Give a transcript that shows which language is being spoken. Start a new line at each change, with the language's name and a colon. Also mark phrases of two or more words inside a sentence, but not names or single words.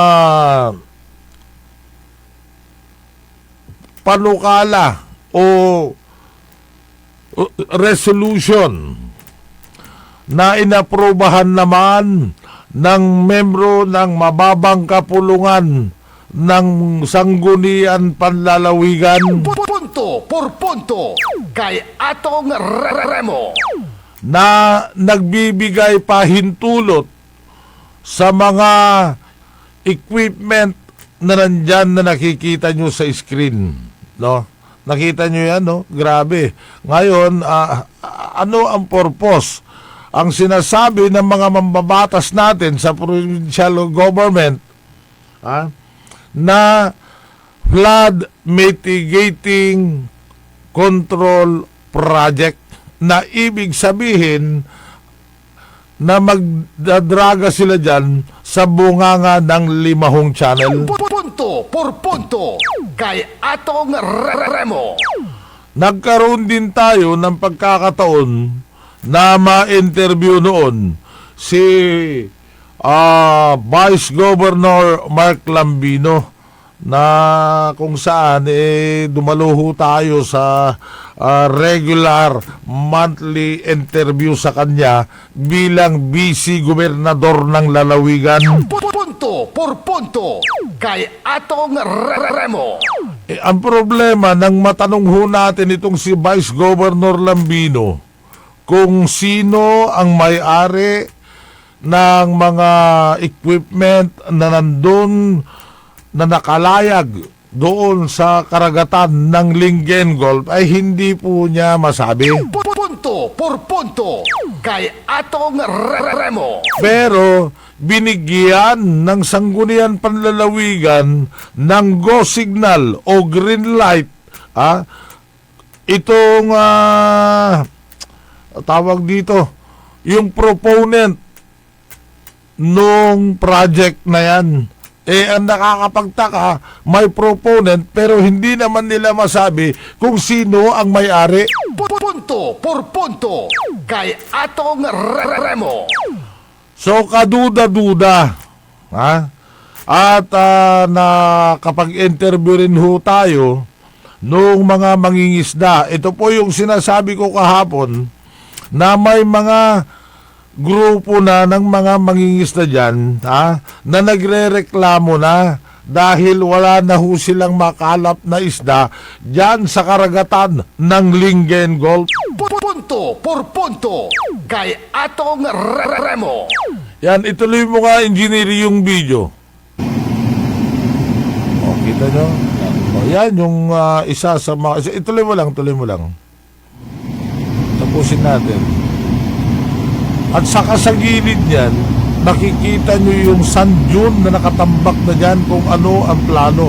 Filipino: panukala o resolution na inaprobahan naman ng membro ng mababang kapulungan ng Sangguniang Panlalawigan Punto por punto kay Atong Remo. na nagbibigay pahintulot sa mga equipment na nandyan na nakikita nyo sa screen. No? Nakita nyo yan, no? Grabe. Ngayon, ano ang purpose? Ang sinasabi ng mga mambabatas natin sa provincial government na
English: flood mitigating control project,
Filipino: na ibig sabihin na magdadraga sila dyan sa bunganga ng Limahong Channel. Punto por punto kay Atong Remo. Nagkaroon din tayo ng pagkakataon na ma-interview noon si Vice Governor Mark Lambino, na kung saan dumaluho tayo sa
English: regular monthly interview
Filipino: sa kanya bilang vice gobernador ng lalawigan. Punto por punto kay Atong Remo. Ang problema nang matanong ho natin itong si Vice Governor Lambino kung sino ang may-ari ng mga equipment na nandun na nakalayag doon sa karagatan ng Linggen Gulf, ay hindi po niya masabi. Punto por punto kay Atong Remo. Pero binigyan ng Sangguniang Panlalawigan ng
English: go signal
Filipino: o
English: green light
Filipino: itong tawag dito, yung proponent nung project na yan. Ang nakakapagtaka, may proponent pero hindi naman nila masabi kung sino ang may-ari. Punto por punto kay Atong Remo. So kaduda-duda. At nakapag-interview rin ho tayo nung mga mangingisda. Ito po yung sinasabi ko kahapon, na may mga grupo na ng mga mangingisda dyan na nagre-reklamo na dahil wala na ho silang makalap na isda dyan sa karagatan ng Linggen Gulf. Punto por punto kay Atong Remo. Yan, ituloy mo nga, engineer, yung video. Kita nyo? Yan yung isa sa mga... Ituloy mo lang. Tapusin natin. At saka sa gilid niyan, nakikita nyo yung
English: sand dune
Filipino: na nakatambak na dyan kung ano ang plano.